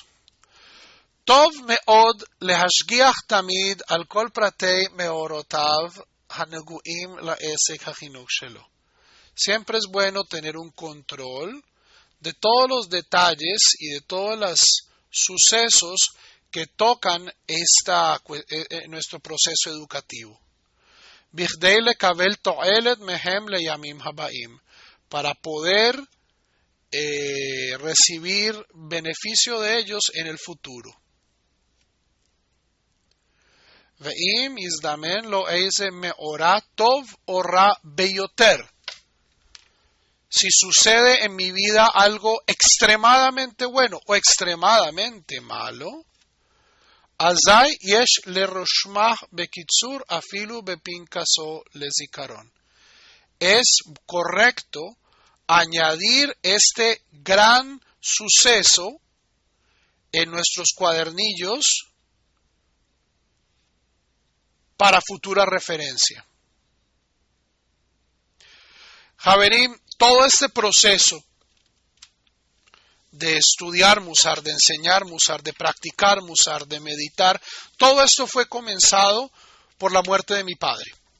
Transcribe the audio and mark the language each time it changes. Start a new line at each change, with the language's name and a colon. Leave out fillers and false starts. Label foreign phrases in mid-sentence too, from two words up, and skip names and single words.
Hebrew: טוב מאוד להשגיח תמיד על כל פרטי מאורעותיו הנוגעים לעסק החינוך שלו.
Spanish: Siempre es bueno tener un control de todos los detalles y de todos los sucesos que tocan nuestro proceso educativo.
Hebrew: בכדי לקבל תועלת מהם לימים הבאים.
Spanish: Para poder recibir beneficio de ellos en el futuro.
Hebrew: ואם הזדמן לו איזה מאורע טוב או רע ביותר.
Spanish: Si sucede en mi vida algo extremadamente bueno o extremadamente malo,
Hebrew: אזי יש לרושמה בקיצור אפילו בפנקסו לזכרון.
Spanish: Es correcto añadir este gran suceso en nuestros cuadernillos para futura referencia. Javerim, todo este proceso de estudiar Musar, de enseñar Musar, de practicar Musar, de meditar, todo esto fue comenzado por la muerte de mi padre.